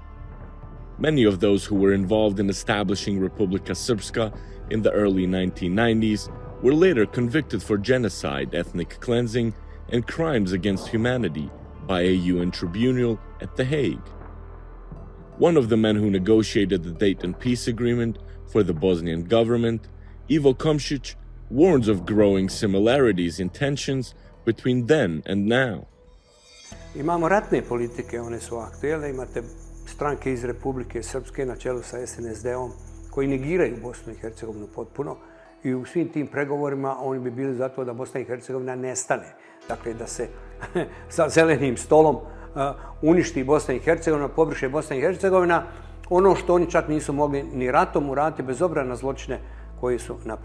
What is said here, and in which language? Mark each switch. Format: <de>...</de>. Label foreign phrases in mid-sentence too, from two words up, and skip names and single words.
<en>Many of those who were involved in establishing Republika Srpska in the early 1990s were later convicted for genocide, ethnic cleansing, and crimes against humanity by a UN tribunal at The Hague. One of the men who negotiated the Dayton Peace Agreement for the Bosnian government, Ivo Komšić, warns of growing similarities in tensions between then and now.</en> <bs>Imamo ratne politike, one su aktuelne, imate stranke iz Republike Srpske na čelu sa SNSD-om koji negiraju Bosnu i Hercegovinu potpuno i u svim tim pregovorima oni bi bili za to da Bosna i Hercegovina nestane. Dakle, da se sa zelenim stolom uništi Bosna i Hercegovina, pobriše Bosna i Hercegovina, ono što oni čak nisu mogli ni ratom uraditi bez obzira na zločine koji su napravili.</bs>